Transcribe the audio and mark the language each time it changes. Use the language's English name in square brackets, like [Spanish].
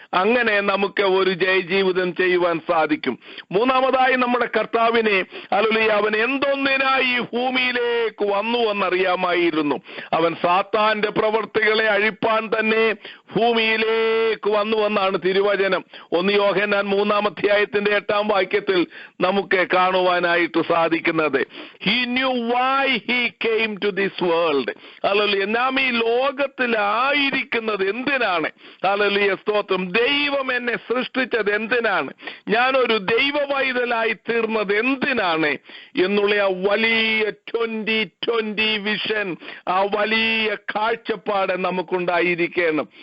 [Malayalam] അങ്ങനെ നമുക്ക് ഒരു ജയജീവിതം ചെയ്യുവാൻ സാധിക്കും. മൂന്നാമതായി, നമ്മുടെ കർത്താവിനെ ഹല്ലേലൂയ അവൻ എന്തൊന്നിനായി ഈ ഭൂമിയിലേക്ക് വന്നു എന്നറിയാമായിരുന്നു. അവൻ സാത്താന്റെ പ്രവൃത്തികളെ അഴിപ്പാൻ തന്നെ ഭൂമിയിലേക്ക് വന്നു എന്നാണ് തിരുവചനം. 1 യോഹന്നാൻ 3-ാം അധ്യായത്തിന്റെ 8-ാം വാക്യത്തിൽ നമുക്ക് കാണുവാനായിട്ട് സാധിക്കുന്നത്. [English] He knew why he came to this world. [Malayalam] Hallelujah, നാം ഈ ലോകത്തിൽ ആയിരിക്കുന്നത് എന്തിനാണ്? ഹല്ലേലൂയ, സ്തോത്രം. ദൈവം എന്നെ സൃഷ്ടിച്ചത് എന്തിനാണ്? ഞാനൊരു ദൈവ പൈതലായി തീർന്നത് എന്തിനാണ് എന്നുള്ള ആ വലിയ 2020 വിഷൻ, ആ വലിയ കാഴ്ചപ്പാട് നമുക്കുണ്ടായിരിക്കണം.